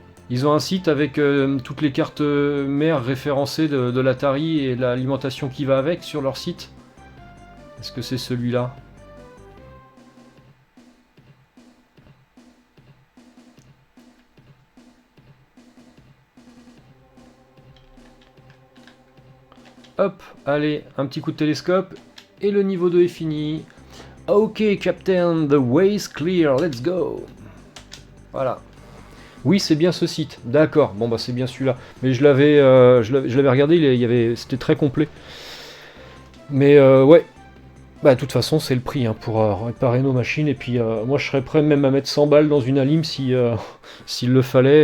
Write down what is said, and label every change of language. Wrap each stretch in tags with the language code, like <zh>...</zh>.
<fr>Ils ont un site avec toutes les cartes mères référencées de l'Atari et l'alimentation qui va avec sur leur site. Est-ce que c'est celui-là? Hop, allez, un petit coup de télescope et le niveau 2 est fini.</fr> <en>Ok, Captain, the way's clear, let's go.</en> <fr>Voilà. Oui, c'est bien ce site. D'accord. Bon bah c'est bien celui-là. Mais je l'avais regardé, c'était très complet. Mais ouais. Bah de toute façon c'est le prix hein, pour réparer nos machines. Et puis moi je serais prêt même à mettre 100 balles dans une Alim si s'il le fallait.</fr>